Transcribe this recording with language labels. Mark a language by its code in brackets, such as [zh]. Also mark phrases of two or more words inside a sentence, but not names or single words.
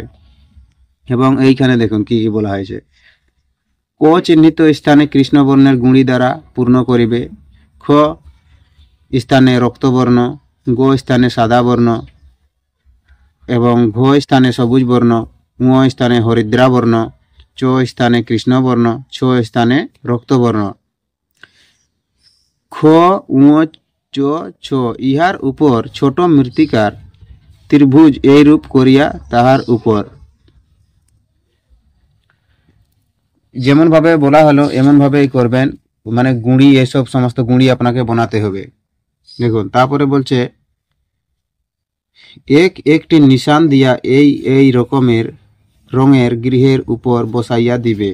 [bn] এবং এইখানে দেখুন কি কি বলা হয়েছে। ক চিহ্নিত স্থানে কৃষ্ণবর্ণের গুঁড়ি দ্বারা পূর্ণ করিবে। খ স্থানে রক্তবর্ণ, গ স্থানে সাদা বর্ণ এবং ঘ স্থানে সবুজ বর্ণ, ঙ স্থানে হরিদ্রা বর্ণ, চ স্থানে কৃষ্ণবর্ণ, ছ স্থানে রক্তবর্ণ। খ ঙ চ ছ ইহার উপর ছোট মৃত্তিকার ত্রিভুজ এই রূপ করিয়া তাহার উপর যেমন ভাবে বলা হলো এমন ভাবেই করবেন। মানে গুঁড়ি এসব সমস্ত গুঁড়ি আপনাকে বানাতে হবে। দেখুন তারপরে বলছে একটি নিশান দিয়া এই রকমের রঙের গৃহের উপর বসাইয়া দিবে।